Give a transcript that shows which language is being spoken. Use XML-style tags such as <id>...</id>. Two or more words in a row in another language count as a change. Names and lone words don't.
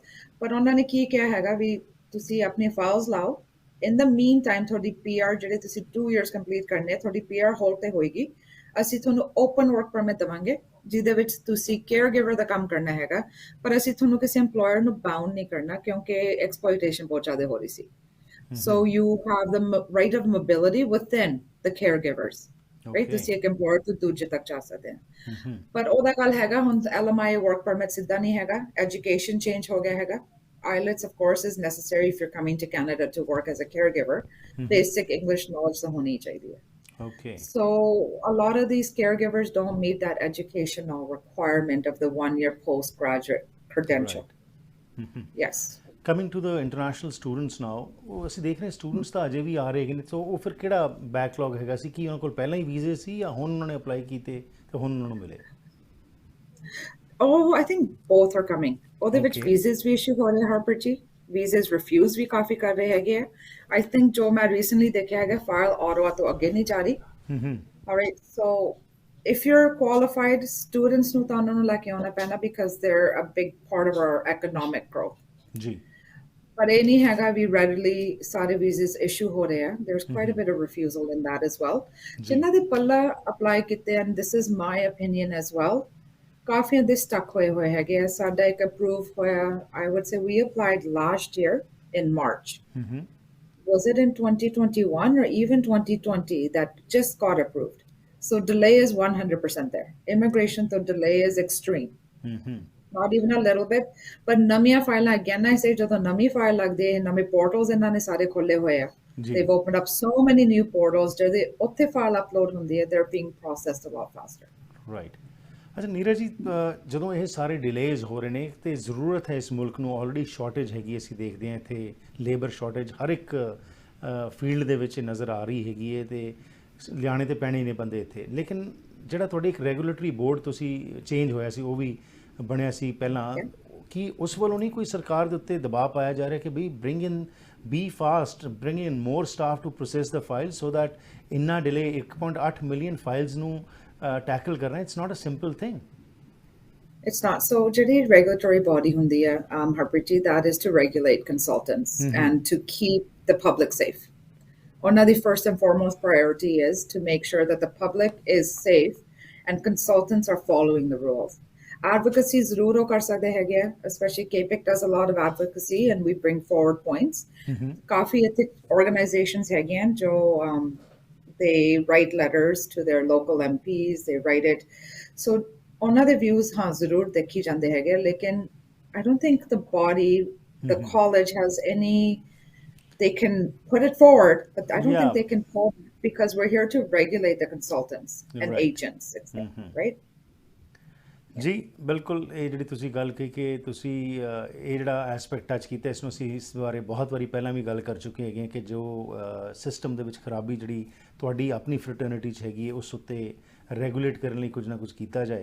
<pa>ਪਰ ਉਹਨਾਂ ਨੇ ਕੀ ਕਿਹਾ ਹੈਗਾ ਵੀ ਤੁਸੀਂ ਆਪਣੀ ਫਾਈਲਸ ਲਾਓ,</pa> <en>in the meantime</en> <pa>ਤੁਹਾਡੀ PR ਜਿਹੜੇ ਤੁਸੀਂ 2 years ਕੰਪਲੀਟ ਕਰਨੇ, ਤੁਹਾਡੀ PR ਹੋਲਡ ਤੇ ਹੋਏਗੀ, ਅਸੀਂ ਤੁਹਾਨੂੰ</pa> <en>open work permit</en> <pa>ਦੇਵਾਂਗੇ, ਜਿਹਦੇ ਵਿੱਚ ਤੁਸੀਂ</pa> <en>care giver</en> <pa>ਦਾ ਕੰਮ ਕਰਨਾ ਹੈਗਾ, ਪਰ ਅਸੀਂ ਤੁਹਾਨੂੰ ਕਿਸੇ employer ਨੂੰ ਬਾਉਂਡ ਨਹੀਂ ਕਰਨਾ, ਕਿਉਂਕਿ ਐਕਸਪਲੋਇਟੇਸ਼ਨ ਬਹੁਤ ਜ਼ਿਆਦਾ ਹੋ ਰਹੀ ਸੀ।</pa> <en>So you have the right of mobility within the caregivers, right?</en> <pa>ਤੁਸੀਂ ਇੱਕ employer ਤੋਂ ਦੂਜੇ ਤੱਕ ਜਾ ਸਕਦੇ ਹੋ। ਪਰ ਉਹਦਾ ਗੱਲ ਹੈਗਾ ਹੁਣ</pa> <en>LMI work permit</en> <pa>ਸਿੱਧਾ ਨਹੀਂ ਹੈਗਾ,</pa> <en>education change</en> <pa>ਹੋ ਗਿਆ ਹੈਗਾ।</pa> <en>IELTS, of course, is necessary if you're coming to Canada to work as a caregiver. Basic English knowledge</en> <pa>ਤਾਂ ਹੋਣੀ ਚਾਹੀਦੀ ਹੈ।</pa> <en>Okay. So a lot of these caregivers don't meet that educational requirement of the 1-year postgraduate credential. Yes. coming to the international students now,</en> <pa>ਉਹ ਅਸੀਂ ਦੇਖ ਰਹੇ ਸਟੂਡੈਂਟਸ ਤਾਂ ਅਜੇ ਵੀ ਆ ਰਹੇ ਨੇ, ਸੋ ਉਹ ਫਿਰ ਕਿਹੜਾ ਬੈਕਲੌਗ ਹੈਗਾ ਸੀ? ਕੀ ਉਹਨਾਂ ਕੋਲ ਪਹਿਲਾਂ ਹੀ ਵੀਜ਼ੇ ਸੀ ਜਾਂ ਹੁਣ ਉਹਨਾਂ ਨੇ ਅਪਲਾਈ ਕੀਤੇ ਤੇ ਹੁਣ ਉਹਨਾਂ ਨੂੰ ਮਿਲੇ?</pa> <en>Oh, I think both are coming.</en> <pa>ਉਹਦੇ ਵਿੱਚ</pa> <en>Okay.</en> <pa>ਵੀਜ਼as ਵੀ ਇਸ਼ੂ ਹੋ ਰਹੇ ਹਰਪ੍ਰੀਤ ਜੀ,</pa> <en>visas refuse</en> <pa>ਵੀ ਕਾਫੀ ਕਰ ਰਹੇ ਹੈਗੇ ਆ।</pa> <en>I think</en> <pa>ਜੋ ਮੈਂ ਰੀਸੈਂਟਲੀ ਦੇਖਿਆ ਹੈਗਾ, ਫਾਈਲ ਆਟੋਆ ਤੋਂ ਅੱਗੇ ਨਹੀਂ ਜਾ ਰਹੀ।</pa> <en>Alright, so if you're qualified, students</en> <pa>ਨੂੰ ਤਾਂ ਉਹਨਾਂ ਨੂੰ ਲੈ ਕੇ ਆਉਣਾ ਪੈਣਾ</pa> <en>because they're a big part of our economic growth.</en> <pa>ਜੀ। ਪਰ ਇਹ ਨਹੀਂ ਹੈਗਾ ਵੀ readily ਸਾਰੇ</pa> <en>visas issue</en> <pa>ਹੋ ਰਹੇ ਆ।</pa> <en>There's quite a bit of refusal in that as well.</en> <pa>ਜਿਨ੍ਹਾਂ ਦੇ ਪੱਲਾ apply ਕੀਤੇ,</pa> <en>and this is my opinion as well,</en> <pa>ਕਾਫੀਆਂ ਦੇ stuck ਹੋਏ ਹੈਗੇ ਆ। ਸਾਡਾ ਇੱਕ approve ਹੋਇਆ,</pa> <en>I would say we applied last year in March. Was it in 2021 or even 2020 that just got approved? So delay is 100% there. Immigration to delay is extreme. Not even a little bit. But namia file again, I say</en> <pa>ਜਦੋਂ ਨਵੀਂ file ਲੱਗਦੀ ਹੈ, ਨਵੇਂ portals ਇਹਨਾਂ ਨੇ ਸਾਰੇ ਖੋਲੇ ਹੋਏ ਆ।</pa> <en>They've opened up so many new portals.</en> <pa>ਜਿਹੜੇ ਉੱਥੇ file upload ਹੁੰਦੀ ਹੈ,</pa> <en>they're being processed a lot faster. Right.</en> <pa>ਅੱਛਾ ਨੀਰਾ ਜੀ, ਜਦੋਂ ਇਹ ਸਾਰੇ ਡਿਲੇਜ਼ ਹੋ ਰਹੇ ਨੇ ਤੇ ਜ਼ਰੂਰਤ ਹੈ ਇਸ ਮੁਲਕ ਨੂੰ, ਆਲਰੇਡੀ ਸ਼ਾਰਟੇਜ ਹੈਗੀ, ਅਸੀਂ ਦੇਖਦੇ ਹਾਂ ਇੱਥੇ</pa> <en>labour shortage</en> <pa>ਹਰ ਇੱਕ ਫੀਲਡ ਦੇ ਵਿੱਚ ਨਜ਼ਰ ਆ ਰਹੀ ਹੈਗੀ ਹੈ ਤੇ ਲਿਆਣੇ ਤੇ ਪੈਣੇ ਨੇ ਬੰਦੇ ਇੱਥੇ। ਲੇਕਿਨ ਜਿਹੜਾ ਤੁਹਾਡੇ ਇੱਕ</pa> <en>regulatory board</en> <pa>ਤੁਸੀਂ ਚੇਂਜ ਹੋਇਆ ਸੀ, ਉਹ ਵੀ ਬਣਿਆ ਸੀ ਪਹਿਲਾਂ, ਕਿ ਉਸ ਵੱਲੋਂ ਨਹੀਂ ਕੋਈ ਸਰਕਾਰ ਦੇ ਉੱਤੇ ਦਬਾਅ ਪਾਇਆ ਜਾ ਰਿਹਾ ਕਿ ਬਈ</pa> <en>be fast, bring in more staff to process the file so that</en> <pa>ਇੰਨਾ ਡਿਲੇ</pa> <en>1.8 million files</en> <pa>ਨੂੰ ਟੈਕਲ ਕਰਨਾ,</pa> <en>it's not a simple thing? It's not. So</en> <pa>ਜਿਹੜੀ</pa> <en>regulatory body</en> <pa>ਹੁੰਦੀ ਹੈ, Harpreet ji,</pa> <en>that is to regulate consultants and to keep the public safe. One of the first and foremost priority is to make sure that the public is safe and consultants are following the rules.</en> <pa>Advocacy ਜ਼ਰੂਰ ਕਰ ਸਕਦੇ ਹੈਗੇ,</pa> <en>especially KPIC does a lot of advocacy and we bring forward points.</en> <pa>ਕਾਫੀ ਇੱਥੇ organizations ਹੈਗੀਆਂ ਜੋ</pa> <en>they write letters to their local MPs, they write it. So</en> <pa>ਉਹਨਾਂ ਦੇ views ਹਾਂ ਜ਼ਰੂਰ ਦੇਖੀ ਜਾਂਦੇ ਹੈਗੇ, ਲੇਕਿਨ</pa> <en>I don't think the body, the college has any, they can put it forward, but I don't think they can pull it because we're here to regulate the consultants and agents, right?</en> <pa>ਜੀ ਬਿਲਕੁਲ, ਇਹ ਜਿਹੜੀ ਤੁਸੀਂ ਗੱਲ ਕਹੀ ਕਿ ਤੁਸੀਂ ਇਹ ਜਿਹੜਾ</pa> <en>aspect touch</en> <pa>ਕੀਤਾ, ਇਸ ਨੂੰ ਅਸੀਂ ਇਸ ਬਾਰੇ ਬਹੁਤ ਵਾਰੀ ਪਹਿਲਾਂ ਵੀ ਗੱਲ ਕਰ ਚੁੱਕੇ ਹੈਗੇ ਕਿ ਜੋ ਸਿਸਟਮ ਦੇ ਵਿੱਚ ਖਰਾਬੀ ਜਿਹੜੀ ਤੁਹਾਡੀ ਆਪਣੀ ਫਰਟਰਨਿਟੀ 'ਚ ਹੈਗੀ ਹੈ, ਉਸ ਉੱਤੇ ਰੈਗੂਲੇਟ ਕਰਨ ਲਈ ਕੁਝ ਨਾ ਕੁਝ ਕੀਤਾ ਜਾਏ।</pa>